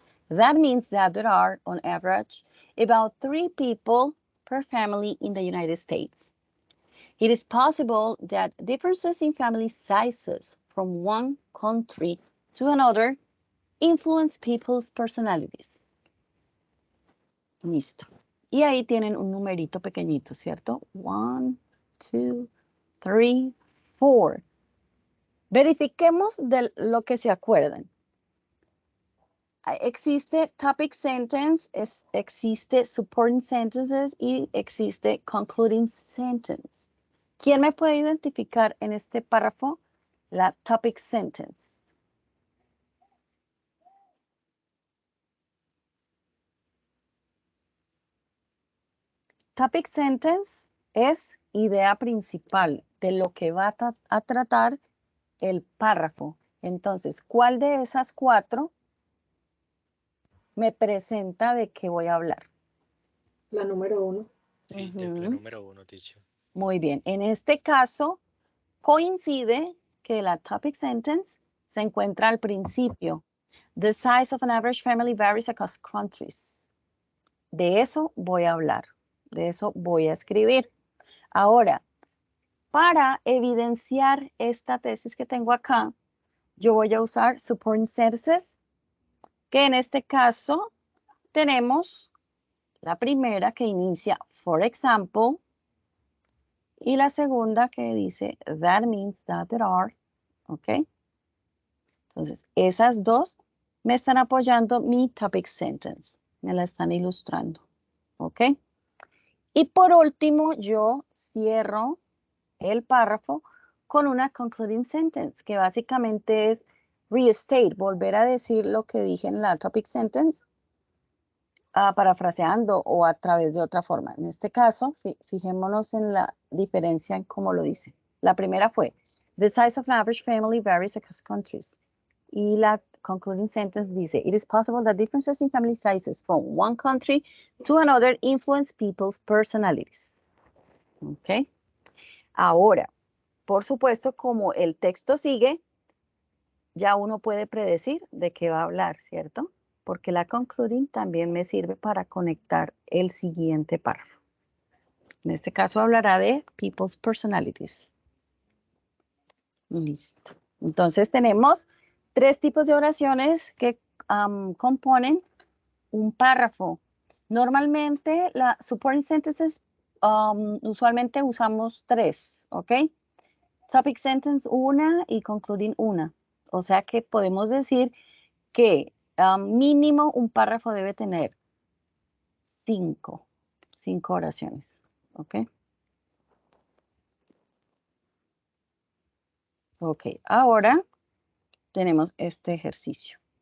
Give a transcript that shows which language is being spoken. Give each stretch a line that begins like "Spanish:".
English: That means that there are, on average, about 3 people per family in the United States. It is possible that differences in family sizes from one country to another influence people's personalities.
Spanish: Listo. Y ahí tienen un numerito pequeñito, ¿cierto? 1, 2, 3, 4. Verifiquemos de lo que se acuerdan. Existe topic sentence, existe supporting sentences y existe concluding sentence. ¿Quién me puede identificar en este párrafo la topic sentence? Topic sentence es idea principal de lo que va a tratar el párrafo. Entonces, ¿cuál de esas 4 me presenta de qué voy a hablar? La número 1. Sí, la Ujú. número 1, teacher. Muy bien. En este caso, coincide que la topic sentence se encuentra al principio.
English: The size of an average family varies across countries.
Spanish: De eso voy a hablar. De eso voy a escribir. Ahora, para evidenciar esta tesis que tengo acá, yo voy a usar supporting sentences, que en este caso tenemos la primera que inicia, for example, y la segunda que dice, that means that there are, ¿ok? Entonces, esas dos me están apoyando mi topic sentence, me la están ilustrando, ¿ok? Y por último, yo cierro el párrafo con una concluding sentence, que básicamente es restate, volver a decir lo que dije en la topic sentence, parafraseando o a través de otra forma. En este caso, fijémonos en la diferencia en cómo lo dice. La primera fue, the size of an average family varies across countries. Y la concluding sentence dice, it is possible that differences in family sizes from one country to another influence people's personalities. ¿Ok? Ahora, por supuesto, como el texto sigue, ya uno puede predecir de qué va a hablar, ¿cierto? Porque la concluding también me sirve para conectar el siguiente párrafo. En este caso hablará de people's personalities. Listo. Entonces tenemos 3 tipos de oraciones que componen un párrafo. Normalmente la supporting sentences usualmente usamos 3, ¿ok? Topic sentence 1 y concluding 1. O sea que podemos decir que mínimo un párrafo debe tener 5 oraciones, ¿ok? Ok, ahora tenemos este ejercicio.